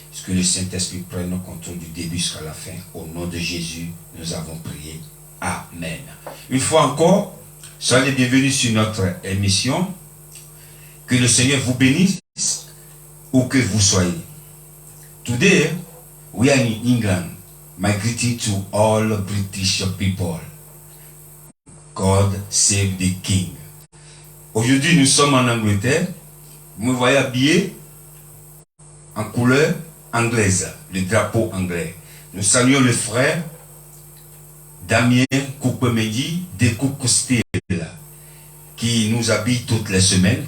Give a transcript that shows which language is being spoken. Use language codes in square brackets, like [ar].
[fr] Que le Saint-Esprit prenne le contrôle du début jusqu'à la fin. Au nom de Jésus, nous avons prié. Amen. Une fois encore, soyez les bienvenus sur notre émission. Que le Seigneur vous bénisse où que vous soyez. [en] Today, we are in England. My greeting to all British people. God save the King. [fr] Aujourd'hui, nous sommes en Angleterre. Vous me voyez habillé en couleur anglaise, le drapeau anglais. Nous saluons le frère Damien Koukoumédi de Koukoustiel qui nous habille toutes les semaines.